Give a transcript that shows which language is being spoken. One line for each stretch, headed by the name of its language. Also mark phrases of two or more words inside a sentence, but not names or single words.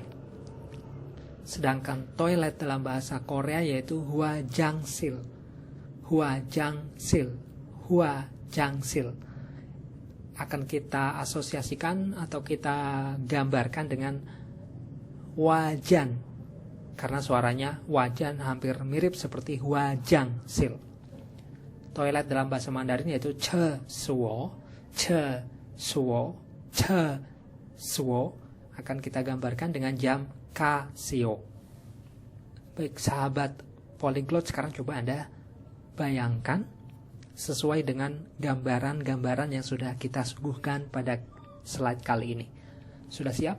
Indonesian: Sedangkan toilet dalam bahasa Korea yaitu
Korean: 화장실, 화장실, 화장실.
Indonesian: Akan kita asosiasikan atau kita gambarkan dengan wajan, karena suaranya wajan hampir mirip seperti hwajangsil. Toilet dalam bahasa Mandarin yaitu
Chinese: 厕所, 厕所, 厕所.
Indonesian: Akan kita gambarkan dengan jam Casio. Baik sahabat Polyglot, sekarang coba Anda bayangkan sesuai dengan gambaran-gambaran yang sudah kita suguhkan pada slide kali ini. Sudah siap?